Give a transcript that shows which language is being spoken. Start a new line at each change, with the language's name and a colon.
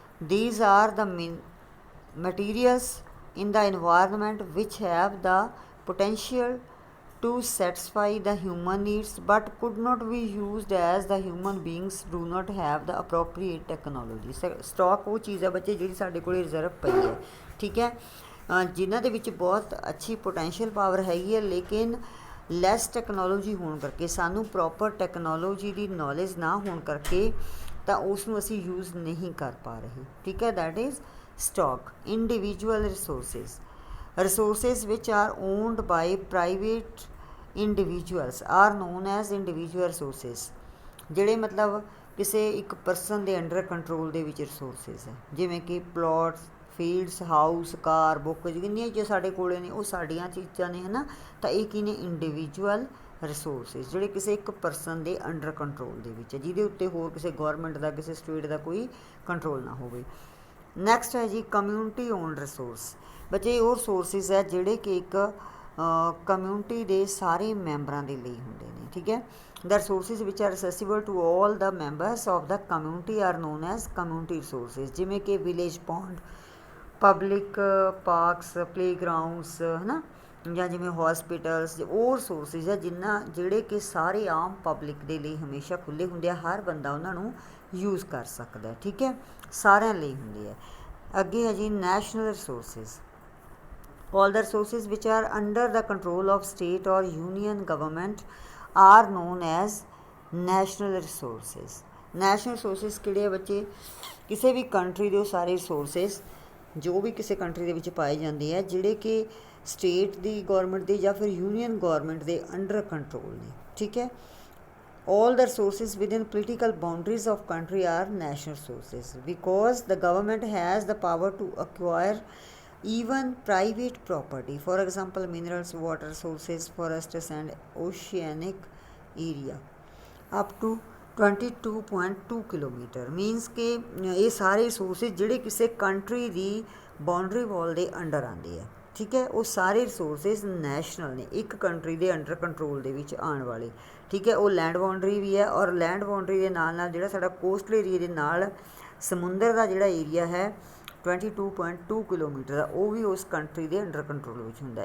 English: These are the materials in the environment which have the potential to satisfy the human needs but could not be used as the human beings do not have the appropriate technology।
Punjabi: Stock ਉਹ ਚੀਜ਼ ਹੈ ਬੱਚੇ ਜਿਹੜੀ ਸਾਡੇ ਕੋਲ reserve ਪਈ ਹੈ, ਠੀਕ ਹੈ, ਜਿਨ੍ਹਾਂ ਦੇ ਵਿੱਚ ਬਹੁਤ ਅੱਛੀ ਪੋਟੈਂਸ਼ੀਅਲ ਪਾਵਰ ਹੈਗੀ ਹੈ, ਲੇਕਿਨ ਲੈਸ ਟੈਕਨੋਲੋਜੀ ਹੋਣ ਕਰਕੇ, ਸਾਨੂੰ ਪ੍ਰੋਪਰ ਟੈਕਨੋਲੋਜੀ ਦੀ ਨੌਲੇਜ ਨਾ ਹੋਣ ਕਰਕੇ ਤਾਂ ਉਸ ਨੂੰ ਅਸੀਂ ਯੂਜ਼ ਨਹੀਂ ਕਰ ਪਾ ਰਹੇ, ਠੀਕ ਹੈ।
English: That is stock. Individual resources which are owned by private individuals are known as individual resources।
Punjabi: ਜਿਹੜੇ ਮਤਲਬ ਕਿਸੇ ਇੱਕ ਪਰਸਨ ਦੇ ਅੰਡਰ ਕੰਟਰੋਲ ਦੇ ਵਿੱਚ ਰਿਸੋਰਸਿਸ ਹੈ, ਜਿਵੇਂ ਕਿ ਪਲੋਟਸ, ਫੀਲਡਸ, ਹਾਊਸ, ਕਾਰ, ਬੁੱਕ, ਜਿੰਨੀਆਂ ਚੀਜ਼ਾਂ ਸਾਡੇ ਕੋਲ ਨੇ ਉਹ ਸਾਡੀਆਂ ਚੀਜ਼ਾਂ ਨੇ, ਹੈ ਨਾ। ਤਾਂ ਇਹ ਕੀ ਨੇ? ਇੰਡੀਵਿਜੂਅਲ ਰਿਸੋਰਸਿਸ, ਜਿਹੜੇ ਕਿਸੇ ਇੱਕ ਪਰਸਨ ਦੇ ਅੰਡਰ ਕੰਟਰੋਲ ਦੇ ਵਿੱਚ ਹੈ, ਜਿਹਦੇ ਉੱਤੇ ਹੋਰ ਕਿਸੇ ਗੌਰਮੈਂਟ ਦਾ, ਕਿਸੇ ਸਟੇਟ ਦਾ ਕੋਈ ਕੰਟਰੋਲ ਨਾ ਹੋਵੇ। ਨੈਕਸਟ ਹੈ ਜੀ ਕਮਿਊਨਿਟੀ ਓਨਡ ਰਿਸੋਰਸ। ਬੱਚੇ ਉਹ ਰਿਸੋਰਸਿਸ ਹੈ ਜਿਹੜੇ ਕਿ ਇੱਕ ਕਮਿਊਨਿਟੀ ਦੇ ਸਾਰੇ ਮੈਂਬਰਾਂ ਦੇ ਲਈ ਹੁੰਦੇ ਨੇ, ਠੀਕ ਹੈ।
English: The resources which are accessible to all the members of the community are known as community resources.
Punjabi: ਜਿਵੇਂ ਕਿ ਵਿਲੇਜ ਪੌਂਡ, ਪਬਲਿਕ ਪਾਰਕਸ, ਪਲੇਗਰਾਊਂਡਸ, ਹੈ ਨਾ, ਜਾਂ ਜਿਵੇਂ ਹੌਸਪੀਟਲਸ, ਉਹ ਰਿਸੋਰਸਿਸ ਹੈ ਜਿਹੜੇ ਕਿ ਸਾਰੇ ਆਮ ਪਬਲਿਕ ਦੇ ਲਈ ਹਮੇਸ਼ਾ ਖੁੱਲ੍ਹੇ ਹੁੰਦੇ ਆ, ਹਰ ਬੰਦਾ ਉਹਨਾਂ ਨੂੰ ਯੂਜ਼ ਕਰ ਸਕਦਾ, ਠੀਕ ਹੈ, ਸਾਰਿਆਂ ਲਈ ਹੁੰਦੇ ਆ। ਅੱਗੇ ਹੈ ਜੀ national resources.
English: all the resources which are under the control of state or union government are known as national resources।
Punjabi: national resources ਕਿਹੜੇ ਆ ਬੱਚੇ? ਕਿਸੇ ਵੀ ਕੰਟਰੀ ਦੇ ਉਹ ਸਾਰੇ ਰਿਸੋਰਸਿਸ ਜੋ ਵੀ ਕਿਸੇ ਕੰਟਰੀ ਦੇ ਵਿੱਚ ਪਾਏ ਜਾਂਦੇ ਆ, ਜਿਹੜੇ ਕਿ ਸਟੇਟ ਦੀ ਗੌਰਮੈਂਟ ਦੇ ਜਾਂ ਫਿਰ ਯੂਨੀਅਨ ਗੌਰਮੈਂਟ ਦੇ ਅੰਡਰ ਕੰਟਰੋਲ ਨੇ, ਠੀਕ ਹੈ।
English: all the resources within political boundaries of country are national resources because the government has the power to acquire even private property, for example minerals, water sources, forests and oceanic area up to 22.2 kilometre.
Punjabi: Means ਕਿ ਇਹ ਸਾਰੇ resources ਜਿਹੜੇ ਕਿਸੇ country ਦੀ boundary wall ਦੇ under ਆਉਂਦੇ ਆ, ਠੀਕ ਹੈ, ਉਹ ਸਾਰੇ ਰਿਸੋਰਸਿਸ ਨੈਸ਼ਨਲ ਨੇ, ਇੱਕ ਕੰਟਰੀ ਦੇ ਅੰਡਰ ਕੰਟਰੋਲ ਦੇ ਵਿੱਚ ਆਉਣ ਵਾਲੇ, ਠੀਕ ਹੈ। ਉਹ ਲੈਂਡ ਬਾਉਂਡਰੀ ਵੀ ਹੈ, ਔਰ ਲੈਂਡ ਬਾਉਂਡਰੀ ਦੇ ਨਾਲ ਨਾਲ ਜਿਹੜਾ ਸਾਡਾ ਕੋਸਟਲ ਏਰੀਆ ਦੇ ਨਾਲ ਸਮੁੰਦਰ ਦਾ ਜਿਹੜਾ ਏਰੀਆ ਹੈ 22.2 ਕਿਲੋਮੀਟਰ ਦਾ, ਉਹ ਵੀ ਉਸ ਕੰਟਰੀ ਦੇ ਅੰਡਰ ਕੰਟਰੋਲ ਵਿੱਚ ਹੁੰਦਾ।